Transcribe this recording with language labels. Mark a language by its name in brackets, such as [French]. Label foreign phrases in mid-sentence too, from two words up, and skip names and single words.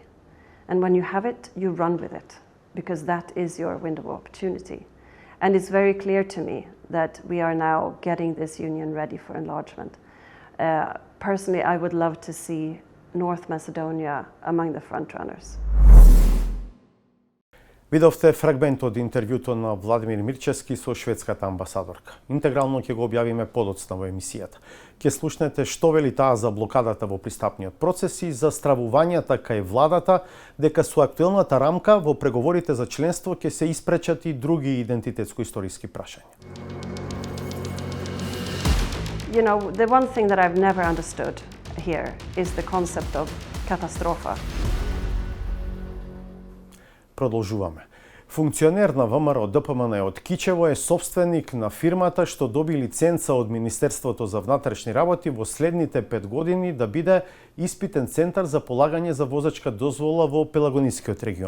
[English] And when you have it, you run with it, because that is your window of opportunity. And it's very clear to me that we are now getting this union ready for enlargement. Personally, I would love to see North Macedonia among the frontrunners. [Macedonian] Видовте фрагмент од интервјуто на Владимир Мирчевски со шведската амбасадорка. Интегрално ќе го објавиме подоцна во емисијата. Ќе слушнете што вели таа за блокадата во пристапниот процес и за стравувањата кај владата дека со актуелната рамка во преговорите за членство ќе се испречат и други идентитетско-историски прашања. [English] You know, the one thing that I've never understood here is the concept of katastrofa. [Macedonian] Продолжуваме. Функционер на ВМРО ДПМН од Кичево е собственик на фирмата што доби лиценца од Министерството за внатрешни работи во следните 5 години да биде испитен центар за полагање за возачка дозвола во Пелагонискиот регион.